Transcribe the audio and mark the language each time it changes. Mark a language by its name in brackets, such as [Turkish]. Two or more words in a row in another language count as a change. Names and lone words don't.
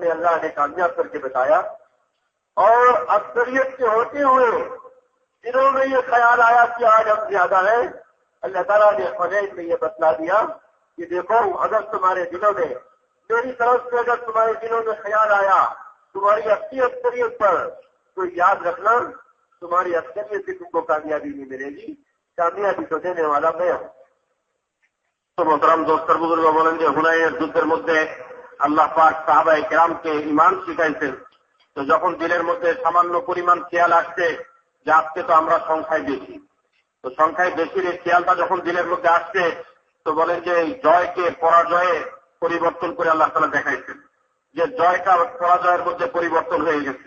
[Urdu] میں اللہ نے کامیاب کر کے بتایا، اور اکثریت کے ہوتے ہوئے دنوں میں یہ خیال آیا کہ آج ہم زیادہ ہیں، اللہ تعالیٰ نے حنین میں یہ بتلا دیا کہ دیکھو اگر تمہارے دلوں میں میری طرف سے اگر تمہارے دلوں میں خیال آیا تمہاری اپنی اکثریت پر، تو یاد رکھنا تمہاری اکثریت سے تم کو کامیابی نہیں ملے گی، کامیابی تو دینے والا میں ہوں۔ [Bangla] তো মোহতারাম দোস্তর বুজুর্গ বলেন যে হুনাইনের যুদ্ধের মধ্যে আল্লাহ পাক সাহাবায়ে কেরামকে ঈমান শিখাইছেন। তো যখন দিলের মধ্যে সামান্য পরিমাণ খেয়াল আসছে যে আজকে তো আমরা সংখ্যায় বেশি, তো সংখ্যায় বেশির এই খেয়ালটা যখন দিলের মধ্যে আসছে তো বলেন যে এই জয়কে পরাজয়ে পরিবর্তন করে আল্লাহ তাআলা দেখাইছেন যে জয়টা পরাজয়ের মধ্যে পরিবর্তন হয়ে গেছে।